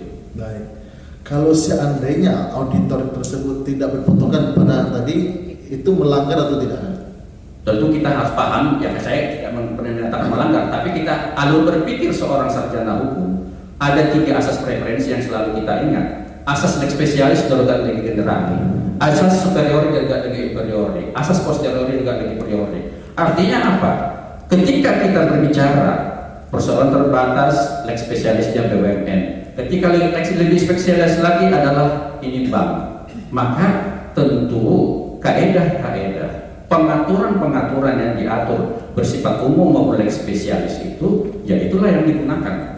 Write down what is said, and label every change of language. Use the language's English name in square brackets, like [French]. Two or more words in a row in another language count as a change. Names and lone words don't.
[Indonesian] Baik, kalau seandainya auditor tersebut tidak berpotongan pada tadi, itu melanggar atau tidak? Tentu kita harus paham, ya, saya tidak pernah menyatakan melanggar, tapi kita alur berpikir seorang sarjana hukum, ada 3 asas preferensi yang selalu kita ingat. [Latin] Asas lex specialis derogat legi generali, asas superiori derogat legi inferiori, asas posteriori derogat legi priori. [Indonesian] Artinya apa? Ketika kita berbicara persoalan terbatas, [Latin] lex spesialisnya [Indonesian] BUMN. Ketika lebih spesialis lagi adalah ini bank. Maka tentu kaedah-kaedah pengaturan yang diatur bersifat umum maupun [Latin] lex spesialis [Indonesian] itu, ya itulah yang digunakan.